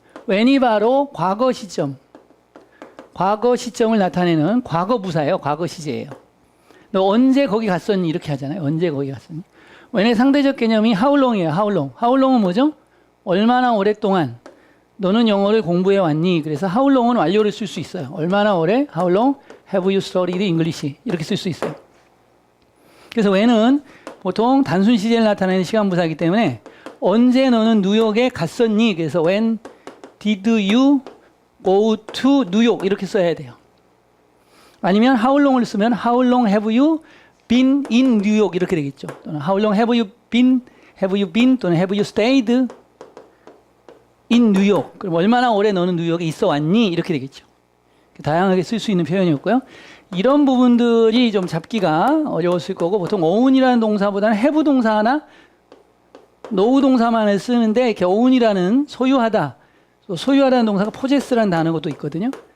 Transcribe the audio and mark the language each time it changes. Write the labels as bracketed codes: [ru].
[ko] when이 바로 과거 시점을 나타내는 과거 부사예요. 과거 시제예요. 너 언제 거기 갔었니? 이렇게 하잖아요. 언제 거기 갔었니? when의 상대적 개념이 how long이에요. how long은 뭐죠? 얼마나 오랫동안 너는 영어를 공부해 왔니? 그래서 how long은 완료를 쓸 수 있어요. 얼마나 오래? [en] How long have you studied English? [ko] 이렇게 쓸 수 있어요. 그래서 when은 보통 단순 시제를 나타내는 시간 부사이기 때문에 언제 너는 뉴욕에 갔었니? 그래서 [en] when did you go to New York? [ko] 이렇게 써야 돼요. 아니면 [en] how long을 [ko] 쓰면 [en] how long have you been in New York? [ko] 이렇게 되겠죠. 또는 [en] how long have you been 또는 have you stayed in New York. [ko] 그럼 얼마나 오래 너는 뉴욕에 있어 왔니? 이렇게 되겠죠. 다양하게 쓸 수 있는 표현이었고요. 이런 부분들이 좀 잡기가 어려웠을 거고 보통 own이라는 동사보다는 have 동사 하나 know 동사만을 쓰는데 이렇게 own이라는 소유하다는 동사가 possess라는 단어도 있거든요.